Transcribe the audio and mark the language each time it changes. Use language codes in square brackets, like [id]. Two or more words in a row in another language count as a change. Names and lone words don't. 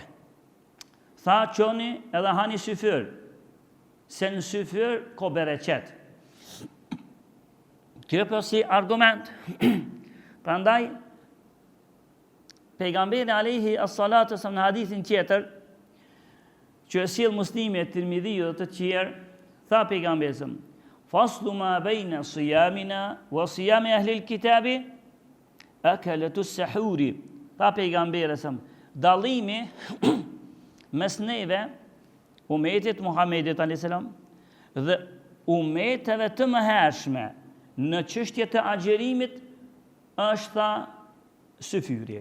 [sq] Tha, qoni edhe hani syfër, se në syfër ko bereqet. Kjo për si argument. Prandaj, pejgamberi [ar] عليه الصلاة والسلام [sq] në hadithin tjetër, që e sjell Muslimi, Tirmidhiu dhe të tjerë, tha pejgamberi, [ar] فصل ما بين صيامنا وصيام أهل الكتاب أكلة السحر. [sq] Tha pejgamberi, dalimi mes neve, umetit Muhammedit a.s. dhe umeteve të mëhershme në çështje të agjerimit është tha syfyri.